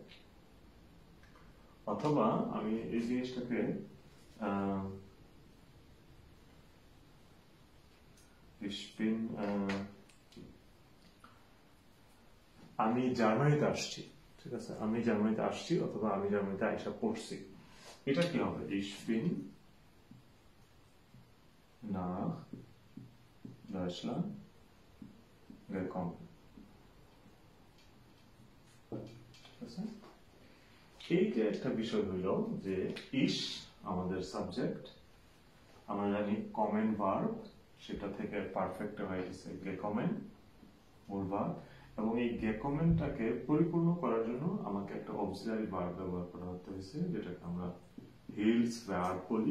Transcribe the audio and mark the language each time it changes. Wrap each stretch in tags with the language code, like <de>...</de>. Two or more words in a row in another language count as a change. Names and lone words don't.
<bn>অথবা আমি এই জিনিসটাকে আমি জার্মানিতে আসছি, ঠিক আছে, আমি জার্মানিতে আসছি অথবা আমি জার্মানিতে আইসা পড়ছি, এটা কি হবে?</bn> <de>Ich bin nach Deutschland gekommen,</de> <bn>ঠিক আছে। এই যে একটা বিষয় হইল যে ইস আমাদের সাবজেক্ট, আমরা জানি কমেন ভার্ব, সেটা থেকে পারফেক্ট হয়ে গেছে গেকমেন মূল ভার্ব, এবং এই গেকমেনটাকে পরিপূর্ণ করার জন্য আমাকে একটা</bn> <en>auxiliary verb</en> <bn>ব্যবহার করা হতে হয়েছে, যেটাকে আমরা হিলস ভার্ব বলি।</bn>